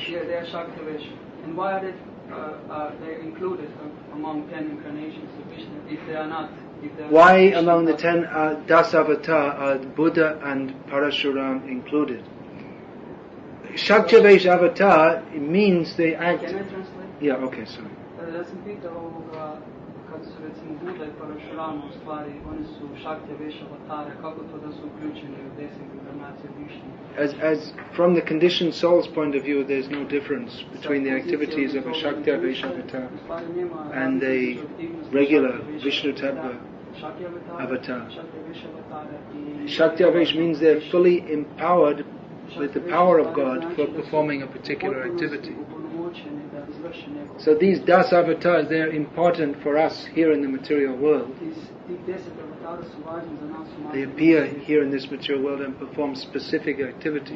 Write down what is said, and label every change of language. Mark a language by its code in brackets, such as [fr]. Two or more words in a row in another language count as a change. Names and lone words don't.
[en] Yeah, they are Shakti-avesh. And why are they included among 10 incarnations of Vishnu if they are not? Why among the 10 Das Avatar are Buddha and Parashuram included? Shakti-avesh avatar, it means they act... Can I translate? Yeah, okay, sorry. [hr] Ja sam pitao kad su recimo Buddha i Parashuram u stvari, oni su Shakti-avesh avatare, kako to da su uključeni u 10 inkarnacije Vishnu? [en] As from the conditioned soul's point of view, there's no difference between the activities of a Shakti-avesh avatar and the regular Vishnu Tattva avatar. Shakti-avesh means they're fully empowered with the power of God for performing a particular activity. So these Das avatars, they're important for us here in the material world. They appear here in this material world and perform specific activities.